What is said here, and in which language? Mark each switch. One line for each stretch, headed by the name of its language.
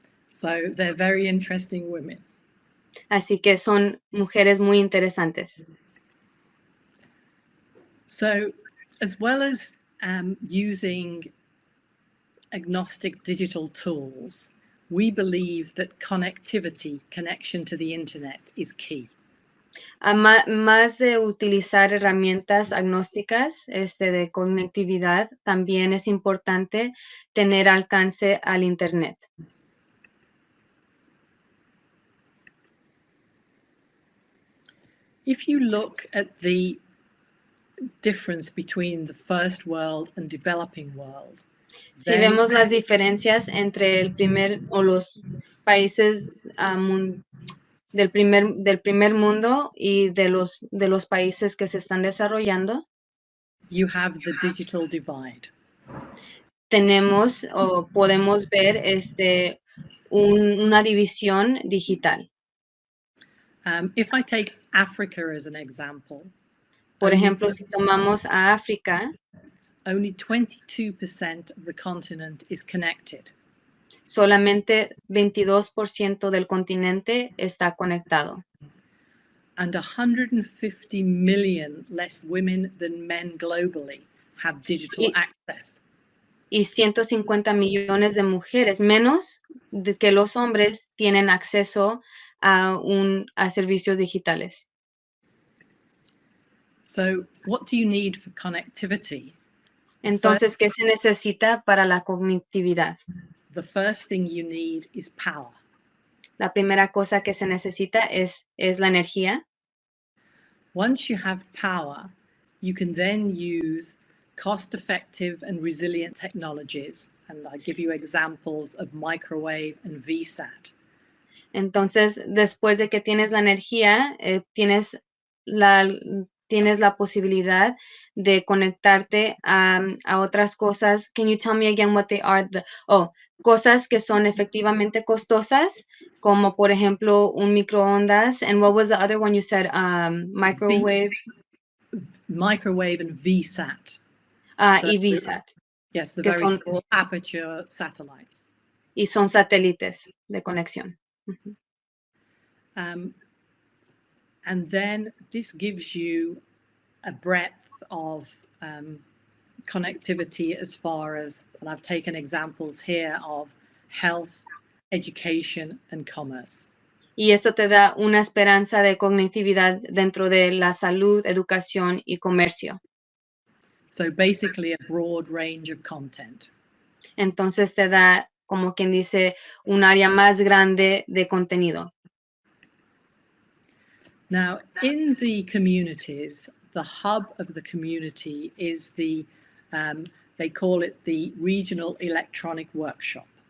English: So they're very interesting women.
Spanish: Así que son mujeres muy interesantes.
English: So, as well as using agnostic digital tools, we believe that connection to the internet is key.
Spanish: Más de utilizar herramientas agnósticas de conectividad, también es importante tener alcance al internet.
English: If you look at the difference between the first world and developing world,
Spanish: Si vemos las diferencias entre el primer o los países del primer mundo y de los países que se están desarrollando,
English: you have the digital divide.
Spanish: tenemos o podemos ver una división digital.
English: If I take Africa as an example,
Spanish: Por ejemplo, si tomamos a África,
English: only 22% of the continent is connected.
Spanish: solamente 22% del continente está conectado.
English: And 150 million less women than men globally have digital access.
Spanish: Y 150 millones de mujeres menos que los hombres tienen acceso a servicios digitales.
English: So what do you need for connectivity?
Spanish: Entonces, ¿qué se necesita para la conectividad?
English: The first thing you need is power.
Spanish: La primera cosa que se necesita es la energía.
English: Once you have power, you can then use cost-effective and resilient technologies. And I give you examples of microwave and VSAT.
Spanish: Entonces, después de que tienes la energía, tienes la posibilidad de conectarte a otras cosas.
English: Can you tell me again what they are?
Spanish: Cosas que son efectivamente costosas, como por ejemplo un microondas.
English: And what was the other one you said? Microwave. Microwave and VSAT.
Spanish: Y VSAT.
English: Yes, the very small aperture satellites.
Spanish: Y son satélites de conexión.
English: And then this gives you a breadth of connectivity as far as, and I've taken examples here of health, education, and commerce.
Spanish: Y esto te da una esperanza de conectividad dentro de la salud, educación y comercio.
English: So basically a broad range of content.
Spanish: Entonces te da, como quien dice, un área más grande de contenido.
English: Now, in the communities, the hub of the community is they call it the Regional Electronic Workshop.